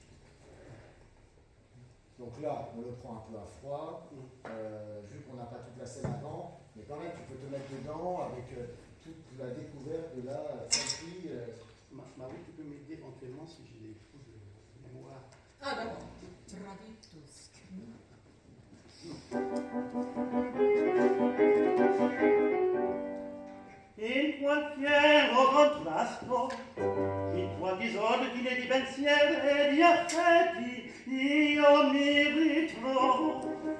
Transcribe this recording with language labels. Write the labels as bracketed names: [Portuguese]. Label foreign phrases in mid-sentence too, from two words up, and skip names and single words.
[French] Donc là, on le prend un peu à froid, vu qu'on n'a pas toute la scène avant, mais quand même, tu peux te mettre dedans avec toute la découverte de la famille. Marie, tu peux m'aider éventuellement si j'ai des trous de mémoire. Ah, d'accord. Traditus. [Italian] In qualche contrasto, in tua disordine di pensieri e di affetti, io mi ritrovo.